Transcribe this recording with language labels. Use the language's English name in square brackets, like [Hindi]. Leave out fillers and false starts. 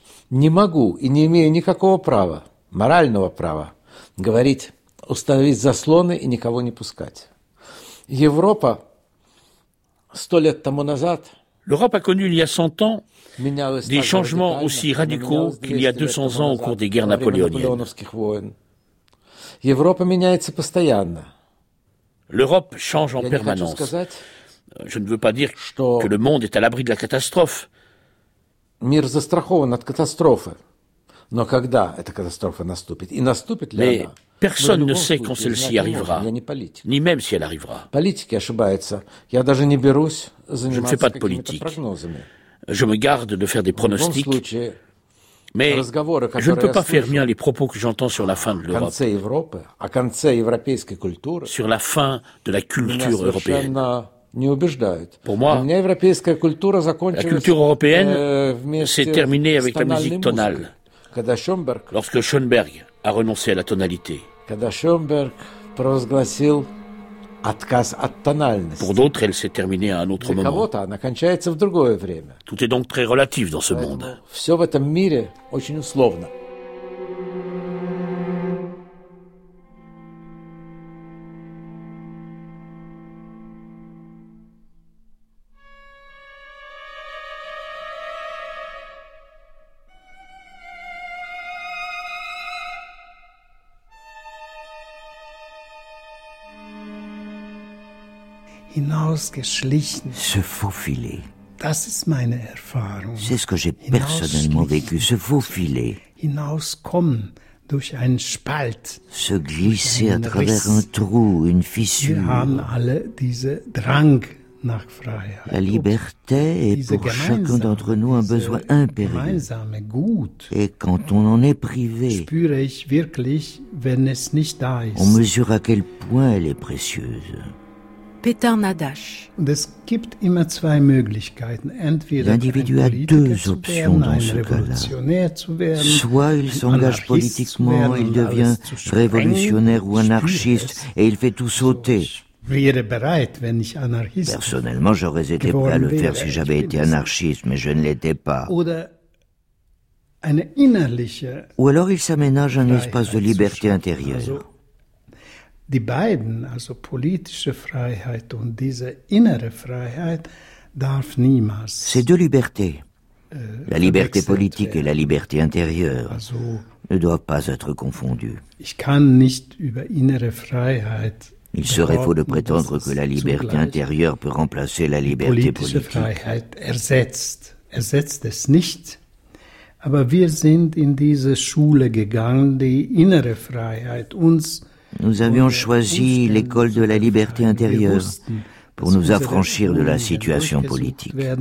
[Russian] Не могу и не имею никакого права, морального права, говорить, установить заслоны и никого не пускать. Европа 100 лет тому назад... [French] L'Europe a connu il y a 100 ans des changements aussi radicaux qu'il y a 200 ans au cours des guerres наполеоniennes. [Russian] Европа меняется постоянно. [French] L'Europe change en permanence. Je ne veux pas dire que le monde est à l'abri de la catastrophe. [Russian] Мир застрахован от катастрофы. Но когда эта катастрофа наступит? И наступит ли она? [French] Personne ne sait quand celle-ci arrivera. [Russian] Я не политик. [French] Ni même si elle arrivera. [Russian] Политики ошибаются. Я даже не берусь заниматься. [French] Je ne fais pas de politique. Je me garde de faire des pronostics. Mais je ne peux pas faire mien les propos que j'entends sur la fin de l'Europe. [Russian] О конце Европы, о конце европейской культуры. [French] Sur la fin de la culture européenne. [Russian] Не убеждают. [French] Pour moi, [Russian] у меня европейская культура закончилась. [French] La culture européenne s'est terminée avec la musique tonale. [Russian] Когда Шёнберг, [French] lorsque Schoenberg a renoncé à la tonalité. [Russian] Когда Шёнберг провозгласил отказ от тональности. [French] Pour d'autres, elle s'est terminée à un autre moment. [Russian] Для кого-то она кончается в другое время. [French] Tout est donc très relatif dans ce monde. [Russian] Всё в этом мире очень условно. [French] Se faufiler. [German] Das ist meine Erfahrung. [French] C'est ce que j'ai personnellement vécu, se faufiler. [German] Hinauskommen durch einen Spalt. [French] Se glisser à travers un trou, une fissure. [German] Wir haben alle diese Drang nach Freiheit. [French] La liberté est pour chacun d'entre nous un besoin impérieux. Et quand on en est privé, [German] spüre ich wirklich, wenn es nicht da ist. [French] On mesure à quel point elle est précieuse. Peter Nadasch. L'individu a deux options dans ce cas-là. Soit il s'engage politiquement, il devient révolutionnaire ou anarchiste et il fait tout sauter. Personnellement, j'aurais été prêt à le faire si j'avais été anarchiste, mais je ne l'étais pas. Ou alors il s'aménage un espace de liberté intérieure. [German] Die beiden, also politische Freiheit und diese innere Freiheit, darf niemals. [French] Ces deux libertés, la liberté politique et la liberté intérieure, also, ne doivent pas être confondues. [German] Ich kann nicht über innere Freiheit. [French] Il serait faux de prétendre que la liberté intérieure peut remplacer la liberté politique. [German] Politische Freiheit ersetzt es nicht. Aber wir sind in diese Schule gegangen, die innere Freiheit uns. [French] Nous avions choisi l'école de la liberté intérieure pour nous affranchir de la situation politique.